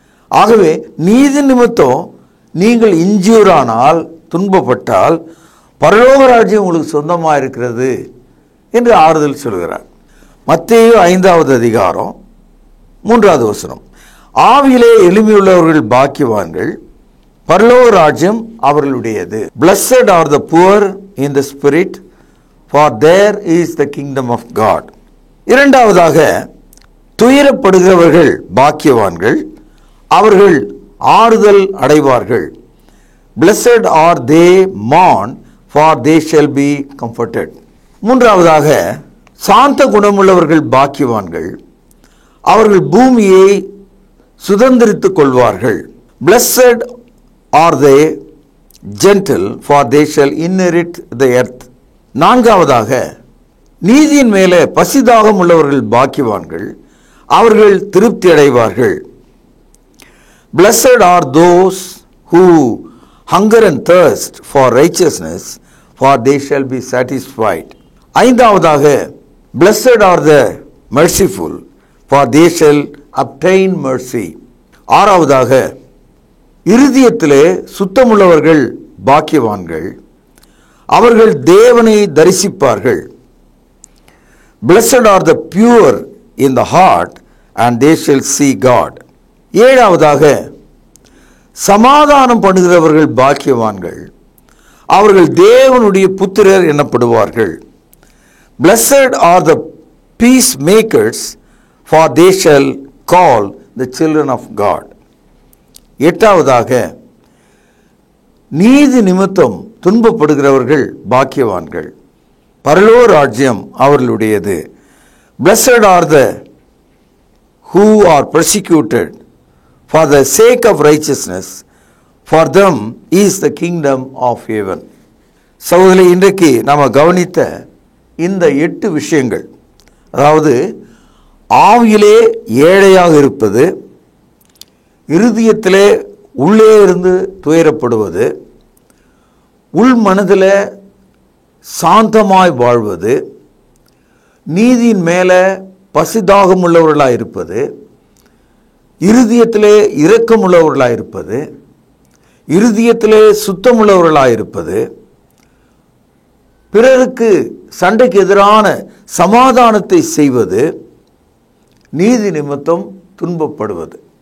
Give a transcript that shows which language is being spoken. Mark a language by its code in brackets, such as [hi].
[ta] ஆகவே நீதி நிமித்தம் நீங்கள் இன்ஜூரானால், துன்பப்பட்டால், பரலோக ராஜ்யம் உங்களுக்கு சொந்தமாக இருக்கிறது என்று ஆறுதல் சொல்கிறார். மத்தேயு 5வது அதிகாரம் 3வது வசனம், ஆவியிலே எளிமையுள்ளவர்கள் பாக்கியவான்கள், பரலோக ராஜ்யம் அவர்களுடையது. [en] Blessed are the poor in the spirit, for there is the kingdom of God. [ta] இரண்டாவதாக, துயரப்படுகிறவர்கள் பாக்கியவான்கள், அவர்கள் ஆறுதல் அடைவார்கள். [en] Blessed are they mourn, for they shall be comforted. [ta] மூன்றாவதாக, சாந்த குணமுள்ளவர்கள் பாக்கியவான்கள், அவர்கள் பூமியை சுதந்திரித்துக் கொள்வார்கள். [en] Blessed are they gentle, for they shall inherit the earth. [ta] நான்காவதாக, நீதியின் மேலே பசிதாகம் உள்ளவர்கள் பாக்கியவான்கள், அவர்கள் திருப்தி அடைவார்கள். [en] Blessed are those who hunger and thirst for righteousness, for they shall be satisfied. [ta] ஐந்தாவதாக, [en] blessed are the merciful, for they shall obtain mercy. [ta] ஆறாவதாக, இருதயத்திலே சுத்தமுள்ளவர்கள் பாக்கியவான்கள், அவர்கள் தேவனை தரிசிப்பார்கள். [en] Blessed are the pure in the heart, and they shall see God. [ta] ஏழாவதாக, சமாதானம் பண்ணுகிறவர்கள் பாக்கியவான்கள், அவர்கள் தேவனுடைய புத்திரர் எனப்படுவார்கள். [en] Blessed are the peacemakers, for they shall call the children of God. [ta] எட்டாவதாக, நீதி நிமித்தம் துன்பப்படுகிறவர்கள் பாக்கியவான்கள், பரலோக ராஜ்யம் அவர்களுடையது. [en] Blessed are the who are persecuted for the sake of righteousness, for them is the kingdom of heaven. [ta] சகோதரி, இன்றைக்கு நாம் கவனித்த இந்த 8 விஷயங்கள், அதாவது ஆவியிலே ஏழையாக இருப்பது, இருதயத்திலே உள்ளே இருந்து துயரப்படுவது, உள் மனதில் சாந்தமாய் வாழ்வது, நீதியின் மேலே பசிதாகம் உள்ளவர்களாக இருப்பது, இருதயத்திலே இரக்கமுள்ளவர்களாக இருப்பது, இருதயத்திலே சுத்தமுள்ளவர்களாக இருப்பது, பிறருக்கு சண்டைக்கு எதிரான சமாதானத்தை செய்வது, நீதி நிமித்தம் துன்பப்படுவது.